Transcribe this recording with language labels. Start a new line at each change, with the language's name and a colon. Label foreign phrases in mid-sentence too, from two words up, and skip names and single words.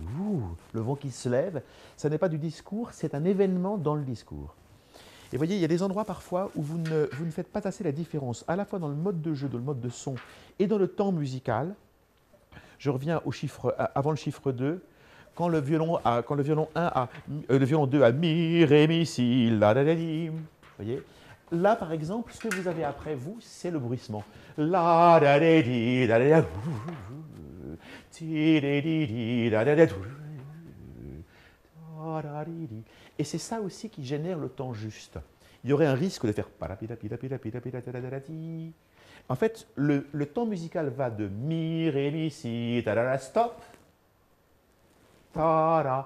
French: Le vent qui se lève, ça n'est pas du discours, c'est un événement dans le discours. Et vous voyez, il y a des endroits parfois où vous ne faites pas assez la différence, à la fois dans le mode de jeu, dans le mode de son et dans le temps musical. Je reviens avant le chiffre 2, quand le violon 2 a mi, ré, mi, si, la, la, la, di. Vous voyez? Là, par exemple, ce que vous avez après vous, c'est le bruissement. La, da, da, di, da, da, da, ti, da, di, di, da, da, da, et c'est ça aussi qui génère le temps juste. Il y aurait un risque de faire. En fait, le temps musical va de mi, ré, mi, si, stop, ta-da.